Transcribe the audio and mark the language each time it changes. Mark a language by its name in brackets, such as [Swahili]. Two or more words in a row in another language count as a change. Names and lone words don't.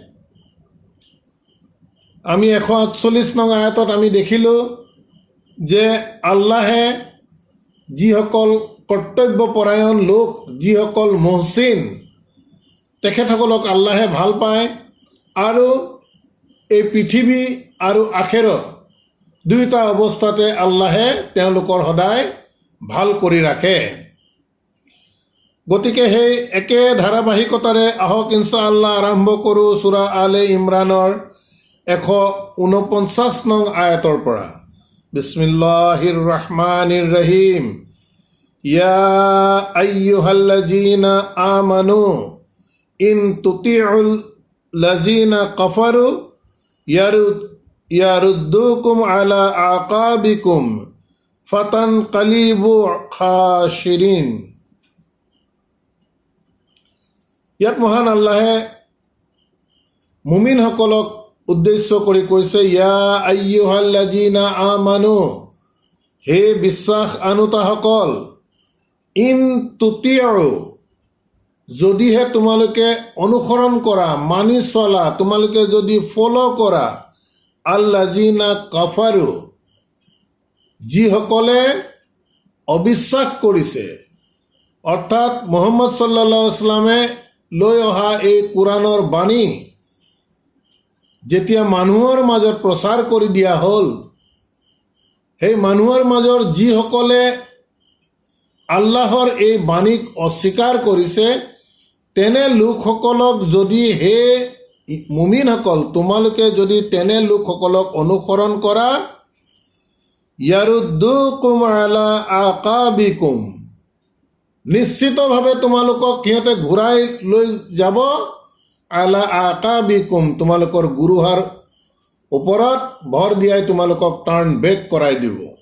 [Assamese] আমি 148 নং আয়াতত আমি দেখিলোঁ যে আল্লাহে যিসকল কৰ্তব্যপৰায়ণ লোক, যিসকল মুহচিন, তেখেতসকলক আল্লাহে ভাল পায় আৰু এই পৃথিৱী আৰু আখেৰত দুয়োটা অৱস্থাতে আল্লাহে তেওঁলোকৰ সদায় ভাল কৰি ৰাখে। গতিকে সেই একে ধাৰাবাহিকতাৰে আহক ইনশাআল্লাহ আৰম্ভ কৰোঁ সূৰা আলে ইমৰানৰ 149 নং আয়াতৰ পৰা। [Arabic] بسم الله الرحمن الرحيم. يا أيها الذين آمنوا إن تطيعوا الذين كفروا يردوكم على أعقابكم فتنقلبوا خاسرين. [Assamese] ইয়াত মহান আল্লাহে মুমিনসকলক উদ্দেশ্য কৰি কৈছে, [Arabic] يا أيها الذين آمنوا, [Assamese] হে বিশ্বাস আনুতাসকল, [Arabic] إن تطيعوا, [Assamese] যদিহে তোমালোকে অনুসৰণ কৰা, মানি চলা, তোমালোকে যদি ফ'ল' কৰা, [Arabic] الذين كفروا, [Assamese] যিসকলে অবিশ্বাস কৰিছে, অৰ্থাৎ মুহাম্মদ [Arabic] صلى الله عليه وسلم [Assamese] লৈ অহা এই কোৰআনৰ বাণী যেতিয়া মানুহৰ মাজত প্ৰচাৰ কৰি দিয়া হ'ল, সেই মানুহৰ মাজৰ যিসকলে আল্লাহৰ এই বাণীক অস্বীকাৰ কৰিছে, তেনে লোকসকলক যদি হে মুমিনসকল তোমালোকে যদি তেনে লোকসকলক অনুসৰণ কৰা, [Arabic] يردوكم على أعقابكم, [Assamese] নিশ্চিতভাৱে তোমালোকক সিহঁতে ঘূৰাই লৈ যাব, [Arabic] على أعقابكم, [Assamese] তোমালোকৰ গুৰুহাৰ ওপৰত ভৰ দিয়াই তোমালোকক [English] turn back [Assamese] কৰাই দিব।